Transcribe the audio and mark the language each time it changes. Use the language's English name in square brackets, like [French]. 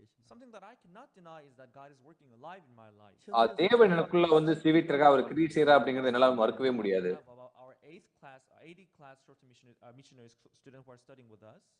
[English] Something that I cannot deny is that God is working alive in my life. [Tamil] தேவன் எனக்குள்ள வந்து ஜீவித்து இருக்கா, அவர் கிரியை செய்றா அப்படிங்கறது என்னால மறுக்கவே முடியாது. [English] Our 80 class short missionary students who are studying with us.